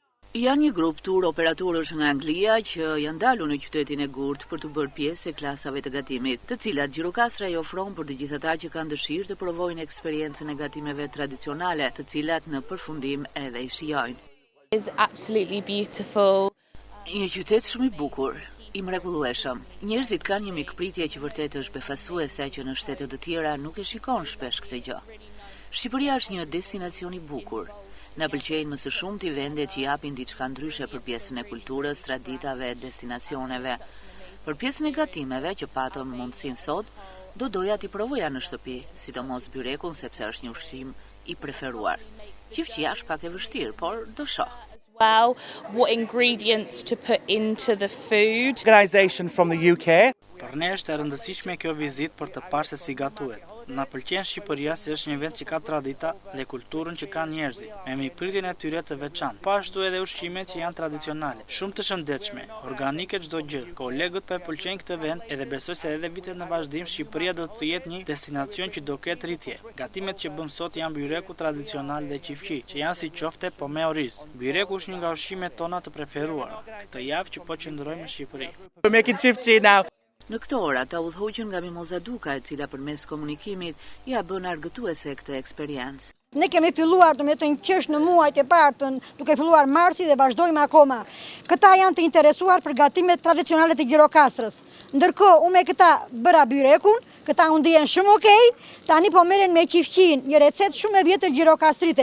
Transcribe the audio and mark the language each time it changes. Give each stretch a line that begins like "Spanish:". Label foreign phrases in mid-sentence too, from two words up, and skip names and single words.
Albanian: Janë një grup tur operatorësh nga Anglia që janë dalur në qytetin e Gurt për të bërë pjesë e klasave të gatimit, të cilat Gjirokastra i ofron për të gjithë ata që kanë dëshirë të provojnë eksperiencën e gatimeve tradicionale, të cilat në përfundim edhe i shijojnë.
English: It's absolutely beautiful.
Albanian: Një qytet shumë i bukur, i mrekullueshëm. Njerëzit kanë një mikpritje që vërtet është befasuese që në shtete të tjera nuk e shikon shpesh këtë gjë. Shqipëria është një destinacion i bukur. Na pëlqejnë më së shumti vendet që japin diçka ndryshe për pjesën e kulturës, traditave, destinacioneve. Për pjesën e gatimeve që patëm mundësinë sot, do doja t'i provoja në shtëpi, sidomos byrekun sepse është një ushqim i preferuar. Qifqia është pak e vështirë, por do shoh.
English: Well, what ingredients to put into the food. Organization from the UK.
Albanian: Për ne është e rëndësishme kjo vizitë për të parë se si gatuhet. Na pëlqen Shqipëria se është një vend që ka tradita dhe kulturën që kanë njerëzit, me mikpritjen e tyre të veçantë. Po ashtu edhe ushqimet që janë tradicionale, shumë të shëndetshme, organike çdo gjë. Kolegët po e pëlqejnë këtë vend edhe besoj se edhe vitet në vazhdim Shqipëria do të jetë një destinacion që do ketë rritje. Gatimet që bëm sot janë byreku tradicional dhe qifqi, që janë si qofte po me oriz. Byreku është një nga ushqimet tona të preferuara. Këtë javë që po qëndrojmë në Shqipëri.
English: We're making qifqi now.
Albanian: Në këto ora ta udhëhoqën nga Mimoza Duka, e cila përmes komunikimit ja bën argëtuese këtë eksperiencë. Ne kemi filluar të qesh në muajt e parë, duke filluar marsi dhe vazhdojmë akoma. Këta janë të interesuar për gatimet tradicionale të Gjirokastrës. Ndërkohë, unë me këta bëra byrekun, këta unë ndihen shumë okej, tani po merren me qifqin, një recetë shumë e vjetër gjirokastrite.